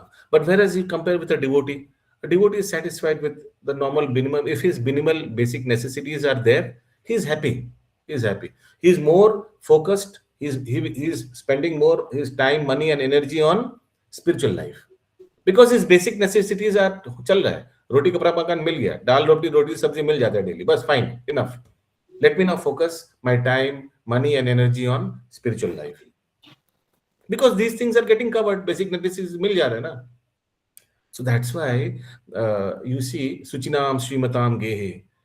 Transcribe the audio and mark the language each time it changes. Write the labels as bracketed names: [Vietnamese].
[English] But whereas you compare with a devotee is satisfied with the normal minimum. If his minimal basic necessities are there, he is happy. He is happy. He is more focused. He is spending more his time, money, and energy on spiritual life because his basic necessities are [Hindi] चल रहा है. रोटी कपड़ा मकान मिल गया, दाल रोटी सब्जी मिल जाता है daily. [English] बस fine, enough. Let me now focus my time, money, and energy on spiritual life. Because these things are getting covered, basic necessities [Hindi] मिल जा रहा है ना. [English] So that's why you see Suchinam Srimatam Gehe.